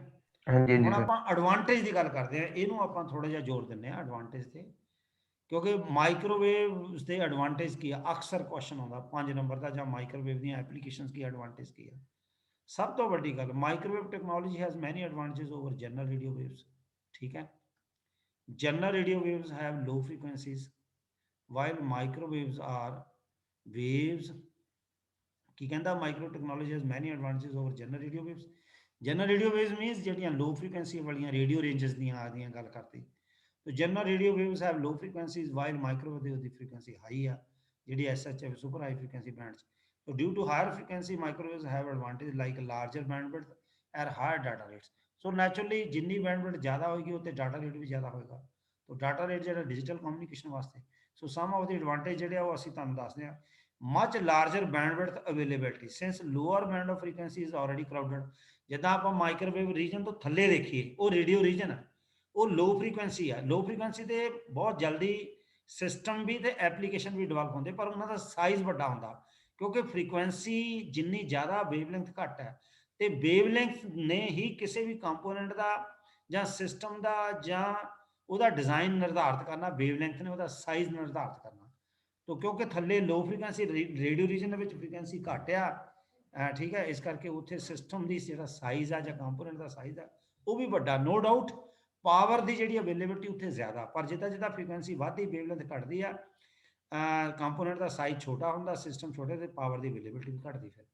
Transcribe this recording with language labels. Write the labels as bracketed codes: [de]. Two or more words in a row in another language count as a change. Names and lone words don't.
[pa] ਹੁਣ ਆਪਾਂ ਐਡਵਾਂਟੇਜ ਦੀ ਗੱਲ ਕਰਦੇ ਹਾਂ, ਇਹਨੂੰ ਆਪਾਂ ਥੋੜਾ ਜਿਹਾ ਜ਼ੋਰ ਦਿੰਦੇ ਹਾਂ ਐਡਵਾਂਟੇਜ ਤੇ, ਕਿਉਂਕਿ ਮਾਈਕ੍ਰੋਵੇਵ ਦੇ ਐਡਵਾਂਟੇਜ ਕੀ ਆ, ਅਕਸਰ ਕੁਐਸਚਨ ਆਉਂਦਾ 5 ਨੰਬਰ ਦਾ, ਜਾਂ ਮਾਈਕ੍ਰੋਵੇਵ ਦੀਆਂ ਐਪਲੀਕੇਸ਼ਨਸ ਕੀ ਐਡਵਾਂਟੇਜ ਕੀ ਆ। ਸਭ ਤੋਂ ਵੱਡੀ ਗੱਲ, [en] microwave technology has many advantages over general radio waves. [pa] ਠੀਕ ਹੈ। [en] General radio waves have low frequencies, while microwaves are waves. [pa] ਕੀ ਕਹਿੰਦਾ, [en] micro technology has many advantages over general radio waves. General radio waves means [pa] ਜਿਹੜੀਆਂ [en] low frequency [pa] ਵਾਲੀਆਂ [en] radio ranges [pa] ਦੀਆਂ ਆਦੀਆਂ ਗੱਲ ਕਰਦੀ। [en] तो general radio waves have low frequencies, while microwave [pa] ਦੀ frequency high ਆ, ਜਿਹੜੀ [en] SHF super high frequency bands. So due to higher frequency, microwaves have advantage like larger bandwidth and higher data rates. so naturally [pa] ਜਿੰਨੀ ਬੈਂਡਵਿਡਥ ਜ਼ਿਆਦਾ ਹੋਏਗੀ ਉੱਤੇ [en] data rate [pa] ਵੀ ਜ਼ਿਆਦਾ ਹੋਏਗਾ। ਤਾਂ [en] data rate [pa] ਜਿਹੜਾ [en] digital communication [pa] ਵਾਸਤੇ, [en] so some of the advantage [pa] ਜਿਹੜੇ ਆ ਉਹ ਅਸੀਂ ਤੁਹਾਨੂੰ ਦੱਸਦੇ ਹਾਂ। [en] much larger bandwidth availability since lower band of frequency is already crowded. [pa] ਜਿੱਦਾਂ ਆਪਾਂ [en] microwave region [pa] ਤੋਂ ਥੱਲੇ ਦੇਖੀਏ, ਉਹ [en] radio region [pa] ਹੈ, ਉਹ [en] low frequency [pa] ਆ। [en] low frequency [pa] ਤੇ ਬਹੁਤ ਜਲਦੀ ਸਿਸਟਮ ਵੀ ਤੇ ਐਪਲੀਕੇਸ਼ਨ ਵੀ ਡਿਵੈਲਪ ਹੁੰਦੇ, ਪਰ ਉਹਨਾਂ ਦਾ ਸਾਈਜ਼ ਵੱਡਾ ਹੁੰਦਾ, ਕਿਉਂਕਿ ਫ੍ਰੀਕੁਐਂਸੀ ਜਿੰਨੀ ਜ਼ਿਆਦਾ ਵੇਵਲੈਂਥ ਘੱਟ ਹੈ, ਤੇ ਵੇਵਲੈਂਥ ਨੇ ਹੀ ਕਿਸੇ ਵੀ ਕੰਪੋਨੈਂਟ ਦਾ ਜਾਂ ਸਿਸਟਮ ਦਾ ਜਾਂ ਉਹਦਾ ਡਿਜ਼ਾਈਨ ਨਿਰਧਾਰਿਤ ਕਰਨਾ, ਵੇਵਲੈਂਥ ਨੇ ਉਹਦਾ ਸਾਈਜ਼ ਨਿਰਧਾਰਿਤ ਕਰਨਾ। ਤਾਂ ਕਿਉਂਕਿ ਥੱਲੇ [en] low frequency radio region [pa] ਦੇ ਵਿੱਚ ਫ੍ਰੀਕੁਐਂਸੀ ਘੱਟ ਆ, ਠੀਕ ਹੈ, ਇਸ ਕਰਕੇ ਉੱਥੇ ਸਿਸਟਮ ਦੀ ਜਿਹੜਾ ਸਾਈਜ਼ ਆ ਜਾਂ ਕੰਪੋਨੈਂਟ ਦਾ ਸਾਈਜ਼ ਆ ਉਹ ਵੀ ਵੱਡਾ। [en] no doubt [pa] ਪਾਵਰ ਦੀ ਜਿਹੜੀ ਅਵੇਲੇਬਿਲਿਟੀ ਉੱਥੇ ਜ਼ਿਆਦਾ, ਪਰ ਜਿੱਦਾਂ ਜਿੱਦਾਂ ਫ੍ਰੀਕੁਐਂਸੀ ਵੱਧਦੀ ਵੇਵਲੈਂਥ ਘਟਦੀ ਆ, ਕੰਪੋਨੈਂਟ ਦਾ ਸਾਈਜ਼ ਛੋਟਾ ਹੁੰਦਾ, ਸਿਸਟਮ ਛੋਟੇ, ਤੇ ਪਾਵਰ ਦੀ ਅਵੇਲੇਬਿਲਿਟੀ ਵੀ ਘਟਦੀ ਫਿਰ।